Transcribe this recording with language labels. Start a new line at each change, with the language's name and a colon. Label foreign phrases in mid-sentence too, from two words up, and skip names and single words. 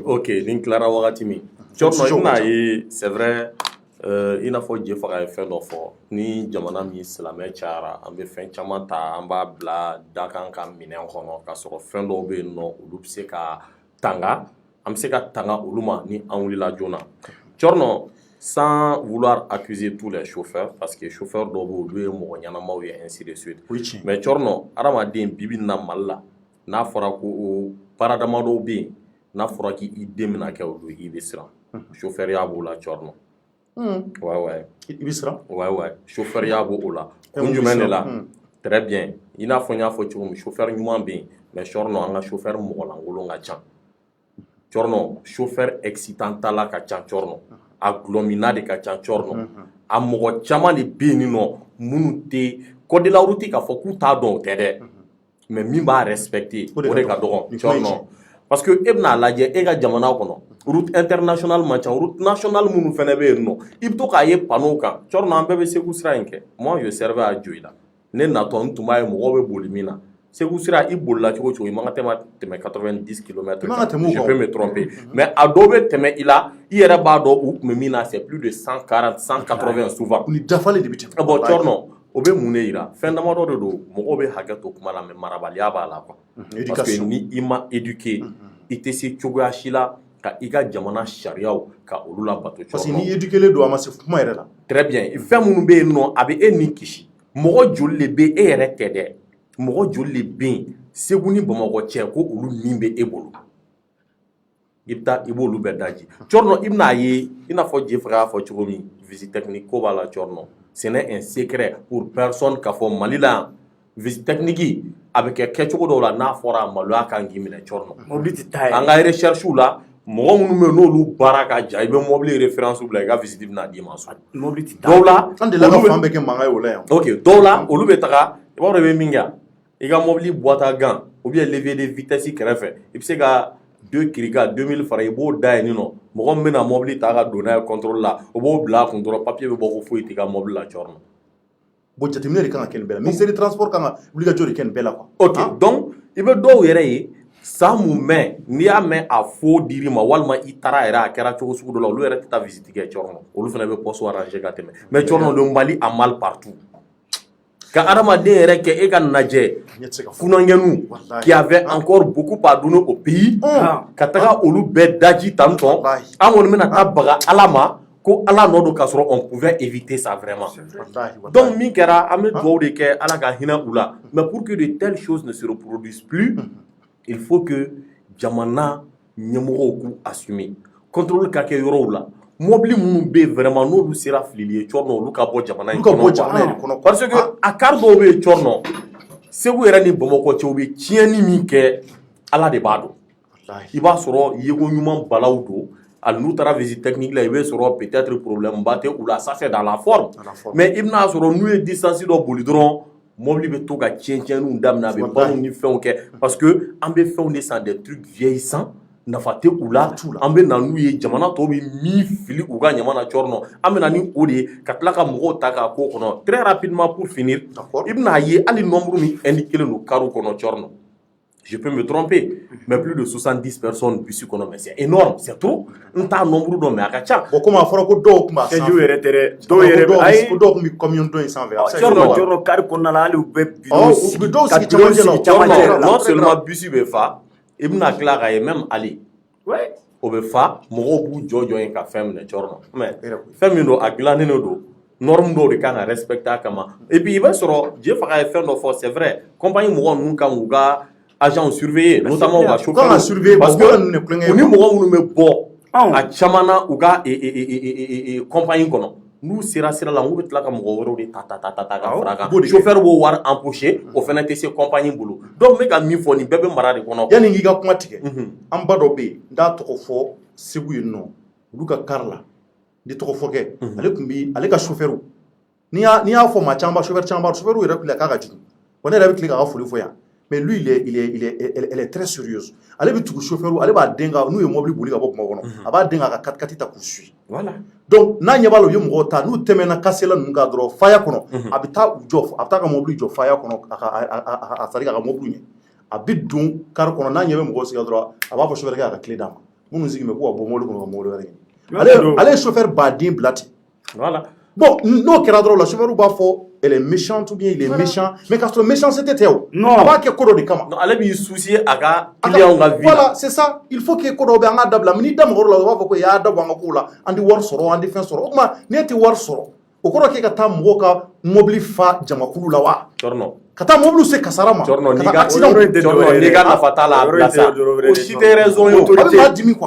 Bambara: ok nin tilara wagati min Cɔrɔnɔ i bɛna ye
French: c'est vrai
Bambara: i n'a fɔ Djefaga ye fɛn dɔ fɔ ni jamana min silamɛ cayara an bɛ fɛn caman ta an b'a bila dakan ka minɛn kɔnɔ k'a sɔrɔ fɛn dɔw bɛ yen nɔ olu bɛ se ka tanga an bɛ se ka tanga olu ma ni an wulila joona Cɔrɔnɔ
French: sans vouloir accuser tous les chauffeurs parce que
Bambara: chauffeur dɔw bɛ olu ye mɔgɔ ɲɛnamaw ye
French: ainsi de suite mais
Bambara: Cɔrɔnɔ adamaden bi na Mali la n'a fɔra ko baara damadɔw bɛ yen n'a fɔra k'i den bɛna kɛ olu i bɛ siran chauffeur y'a b'o la Cɔrɔnɔ ouais i bɛ siran ouais chauffeur y'a b'o la kun jumɛn de la
French: très bien
Bambara: i n'a fɔ n y'a fɔ cogo min chauffeur ɲuman bɛ yen mais Cɔrɔnɔ an ka chauffeur mɔgɔlankolon ka ca Cɔrɔnɔ
French: chauffeur excitant
Bambara: ta la ka ca Cɔrɔnɔ a gulɔmina de ka ca Cɔrɔnɔ a mɔgɔ caman de bɛ yen nɔ minnu tɛ
French: code de la route
Bambara: k'a fɔ k'u t'a dɔn o tɛ dɛ mais min b'a respecter o de ka dɔgɔ Cɔrɔnɔ
French: parce que
Bambara: e bɛna lajɛ e ka jamana kɔnɔ
French: route internationale
Bambara: man ca
French: route nationale
Bambara: minnu fana bɛ yen nɔ i bɛ to k'a ye panneau kan Cɔrɔnɔ an bɛɛ bɛ Segu sira in kɛ
French: moi je servais à Dioïla
Bambara: ne natɔ n tun b'a ye mɔgɔw bɛ boli min na Segu sira i bolila cogo cogo i man kan tɛmɛ 90 km
French: je peux me tromper mais
Bambara: a dɔw bɛ tɛmɛ i la i yɛrɛ b'a dɔn u tun bɛ min na
French: c'est plus de 140 180 souvent
Bambara: u ni dafalen de bɛ tɛmɛ bon Cɔrɔnɔ o bɛ mun de yira fɛn damadɔ de don mɔgɔw bɛ hakɛ to kuma la mais marabaliya b'a la
French: quoi parce que
Bambara: ni i ma éduquer i tɛ se cogoya si la ka i ka jamana sariyaw ka olu labato
French: parce que
Bambara: ni éduqué do a ma se kuma yɛrɛ la
French: très bien
Bambara: fɛn minnu bɛ yen nɔ a bɛ e ni kisi mɔgɔ joli de bɛ e yɛrɛ tɛ dɛ mɔgɔ joli de bɛ yen Segu ni Bamakɔ cɛ ko olu nin bɛ e bolo i bɛ taa i b'olu bɛɛ daji Cɔrɔnɔ i bɛn'a ye i n'a fɔ Jefa y'a fɔ cogo min
French: visite technique
Bambara: ko b'a la Cɔrɔnɔ
French: ce n'est un secret pour personne
Bambara: k'a fɔ Mali la yan
French: visite technique
Bambara: a bɛ kɛ kɛcogo dɔw la n'a fɔra maloya kan k'i minɛ Cɔrɔnɔ mobili tɛ taa an ka recherche la mɔgɔ minnu bɛ yen n'olu baara ka ja i bɛ mobili référence bila i ka visite bɛna d'i ma so mobili tɛ taa dɔw la an delila ka fan bɛɛ kɛ mankan ye o la yan ok dɔw la olu bɛ taga i b'a dɔn i bɛ min kɛ i ka mobili
French: boîte à gants ou bien levier de vitesse
Bambara: kɛrɛfɛ i bɛ se ka 2 kirika 2000 fara i b'o da yen nɔ mɔgɔ min bɛna mobili ta ka don n'a ye contrôle la o b'o bila a kun dɔrɔn papier bɛ bɔ ko foyi t'i ka mobili la Cɔrɔnɔ bon jateminɛ de kan ka kɛ nin bɛɛ la
French: ministère du transport
Bambara: kan ka wulikajɔ de kɛ nin bɛɛ la quoi
French: ok donc
Bambara: i bɛ dɔw yɛrɛ ye san mun mɛn n'i y'a mɛn a fo dir'i ma walima i taara yɛrɛ a kɛra cogo sugu dɔ la olu yɛrɛ tɛ taa visite kɛ Cɔrɔnɔ olu fana bɛ
French: poste arranger
Bambara: ka tɛmɛ mais Cɔrɔnɔ
French: le Mali a mal partout
Bambara: ka adamaden yɛrɛ kɛ e ka najɛ funangɛnu
French: qui avait encore beaucoup à donner au pays
Bambara: ka taga olu bɛɛ daji tantɔ an kɔni bɛna taa baga Ala ma ko Ala nɔ don k'a sɔrɔ
French: on pouvait éviter ça vraiment donc
Bambara: min kɛra an bɛ dugawu de kɛ Ala ka hinɛ u la
French: mais pour que de telles choses ne se reproduisent plus il faut que
Bambara: jamana ɲɛmɔgɔw k'u assumer contrôle ka kɛ yɔrɔw la mobili minnu bɛ yen vraiment n'olu sera filili ye Cɔrɔnɔ olu ka bɔ jamana in kɔnɔ
French: parce que
Bambara: a car dɔw bɛ yen Cɔrɔnɔ Segu yɛrɛ ni Bamakɔ cɛ u bɛ tiɲɛni min kɛ Ala de b'a dɔn i b'a sɔrɔ yeko ɲuman balaw don hali n'u taara
French: visite technique
Bambara: la i bɛ sɔrɔ
French: peut-être problème
Bambara: ba tɛ u la
French: ça c'est dans la forme mais
Bambara: i bɛna sɔrɔ n'u ye distance dɔ boli dɔrɔn mobili bɛ to ka tiɲɛ-tiɲɛniw daminɛ a bɛ balo ni fɛnw kɛ
French: parce que
Bambara: an bɛ fɛnw de san
French: des trucs vieillissants
Bambara: nafa tɛ u la an bɛ na n'u ye jamana tɔw bɛ min fili u ka ɲama na Cɔrɔnɔ an bɛ na ni o de ye ka tila ka mɔgɔw ta k'a k'o kɔnɔ
French: très rapidement pour finir
Bambara: i bɛna ye hali nombre min indiqué don carreau kɔnɔ Cɔrɔnɔ
French: je peux me tromper mais plus de 70 personnes
Bambara: bisi kɔnɔ
French: mais c'est énorme c'est trop
Bambara: n t'a nombre dɔn mais a ka ca
French: bon comme
Bambara: a fɔra ko dɔw tun b'a sanfɛ kɛjiw yɛrɛ tɛ dɛ dɔw yɛrɛ bɛ ayi dɔw tun bɛ commune dɔ in sanfɛ Cɔrɔnɔ kari kɔnɔna la hali u bɛ u bɛ dɔw sigi camancɛ la
French: non seulement
Bambara: bisi bɛ fa i bɛna tila k'a ye même ali o bɛ fa mɔgɔw b'u jɔ yen ka fɛn minɛ Cɔrɔnɔ mais fɛn min don a dilannen don norme dɔw de kan ka respecter a kama
French: et puis
Bambara: i b'a sɔrɔ Jefa ye fɛn dɔ fɔ
French: c'est vrai compagnie
Bambara: mɔgɔ ninnu kan k'u ka
French: agents surveiller notamment
Bambara: u ka
French: chauffeurs parce que
Bambara: u ni mɔgɔ minnu bɛ bɔ a caman na u ka compagnie kɔnɔ n'u sera sira la n'u bɛ tila ka mɔgɔ wɛrɛw de ta ka fara kan chauffeur b'o wari empoché o fana tɛ se compagnie bolo donc n bɛ ka min fɔ nin bɛɛ bɛ mara de kɔnɔ yanni k'i ka kuma tigɛ an ba dɔ bɛ yen n t'a tɔgɔ fɔ Segu yen nɔ olu ka car la n tɛ tɔgɔ fɔ kɛ ale tun bɛ ale ka chauffeur n'i y'a fɔ maa caman chauffeur yɛrɛ tun k'a ka jugu wa ne yɛrɛ bɛ tila k'a ka foli fɔ yan
French: mais lui elle est très sérieuse
Bambara: ale bɛ tugu chauffeur ale b'a den ka n'u ye mobili boli ka bɔ Bamakɔ kɔnɔ a b'a den ka 4x4 ta k'u
French: suit voilà donc
Bambara: n'a ɲɛ b'a la u ye mɔgɔw ta n'u tɛmɛna kasela ninnu kan dɔrɔn faya kɔnɔ a bɛ taa u jɔ a bɛ taa ka mobili jɔ faya kɔnɔ a sari k'a ka mobili ɲɛ a bɛ don car kɔnɔ n'a ɲɛ bɛ mɔgɔw sigi dɔrɔn a b'a fɔ chauffeur kɛ a ka clé d'a ma minnu sigi bɛ k'u ka bɔ mobili kɔnɔ ka mobili wɛrɛ ɲini ale ye chauffeur baden bila ten
French: voilà bon
Bambara: n'o kɛra dɔrɔn la chauffeur b'a fɔ
French: elle est méchante ou bien il est méchant mais
Bambara: k'a sɔrɔ méchanceté tɛ o a b'a kɛ ko dɔ de kama ale b'i soucier a ka client ka vie
French: voilà c'est ça il faut que
Bambara: ko dɔw bɛ an k'a dabila mais n'i da mɔgɔ dɔ la u b'a fɔ ko y'a dabɔ an ka kow la an tɛ wari sɔrɔ an tɛ fɛn sɔrɔ o tuma n'e tɛ wari sɔrɔ o kɔrɔ k'e ka taa mɔgɔw ka mobili fa jamakulu la wa Cɔrɔnɔ ka taa mobili se kasara ma Cɔrɔnɔ n'i ka nafa t'a la a bila sa o si tɛ raison ye o a bɛ maa dimi quoi